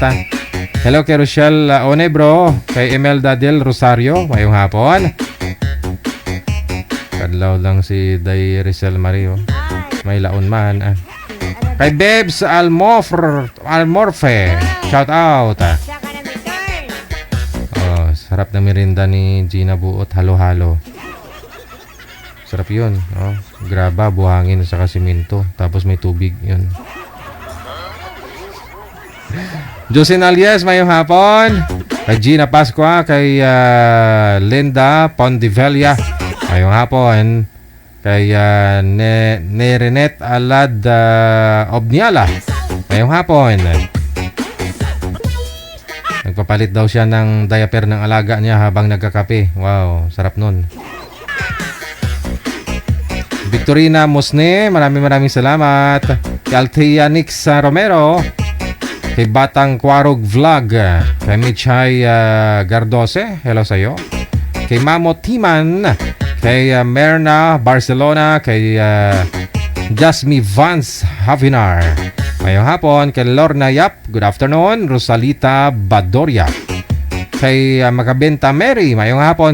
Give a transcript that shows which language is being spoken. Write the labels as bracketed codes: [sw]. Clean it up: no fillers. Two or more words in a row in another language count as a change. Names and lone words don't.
[hil] Hello kay Rochelle Onebro, kay Imelda del Rosario, mayong hapon. Kadlaw lang si Day Rizal Mario. May laon man. Kay Bebs Almorfe, [en] shout out. [hil] Siya ka na return. [tl] Oh, sarap na merinda ni Gina Buot, halo-halo. Sarap yun. [hil] Oh, graba, buhangin sa siminto. [tl] Tapos may tubig yun. [hil] Jocelyn Alias, mayong hapon. Kay Gina Pascua, kay Linda Pondivella, mayong hapon. Kay Nerenet Alad Obniala, mayong hapon. [tl] Nagpapalit daw siya ng diaper ng alaga niya habang nagkakape. Wow, sarap nun. Victorina Musne, maraming salamat. [hil] Kay Althea Nix Romero, kay Batang Quarog Vlog, kay Michay Gardose, hello sa'yo. Kay Mamo Timan, kay Merna Barcelona, kay Jasmine Vance Havinar, mayong hapon. Kay Lorna Yap, [en] good afternoon. [hil] Rosalita Badoria, kay Magabenta Mary, mayong hapon.